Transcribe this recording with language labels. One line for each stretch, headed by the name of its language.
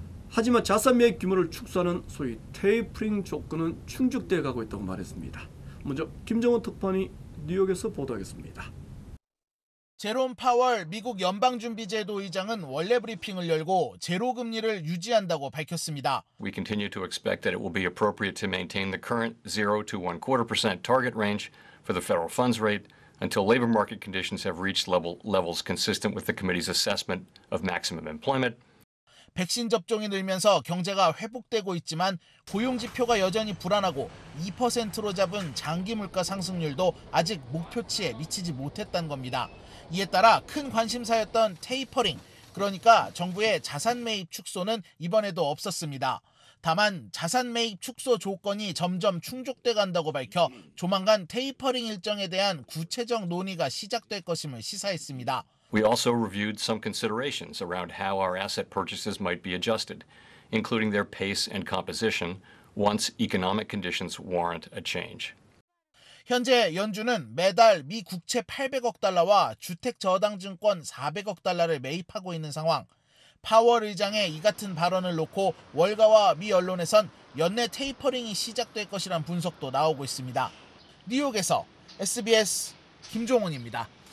Korean: 하지만 자산 매입 규모를 축소하는 소위 테이퍼링 조건은 충족돼 가고 있다고 말했습니다. 먼저 김정은 특파원이 뉴욕에서 보도하겠습니다. 제롬 파월 미국 연방준비제도 의장은 원래 브리핑을 열고 제로 금리를 유지한다고 밝혔습니다.
English: We continue to expect that it will be appropriate to maintain the current 0 to 1/4% target range for the federal funds rate until labor market conditions have reached levels consistent with the committee's assessment of maximum employment.
Korean: 백신 접종이 늘면서 경제가 회복되고 있지만 고용 지표가 여전히 불안하고 2%로 잡은 장기 물가 상승률도 아직 목표치에 미치지 못했다는 겁니다. 이에 따라 큰 관심사였던 테이퍼링, 그러니까 정부의 자산 매입 축소는 이번에도 없었습니다. 다만 자산 매입 축소 조건이 점점 충족돼 간다고 밝혀 조만간 테이퍼링 일정에 대한 구체적 논의가 시작될 것임을 시사했습니다.
English: We also reviewed some considerations around how our asset purchases might be adjusted, including their pace and composition once economic conditions warrant a change.
Korean: 현재 연준은 매달 미 국채 800억 달러와 주택 저당 증권 400억 달러를 매입하고 있는 상황. 파월 의장의 이 같은 발언을 놓고 월가와 미 언론에선 연내 테이퍼링이 시작될 것이란 분석도 나오고 있습니다. 뉴욕에서 SBS 김종훈입니다.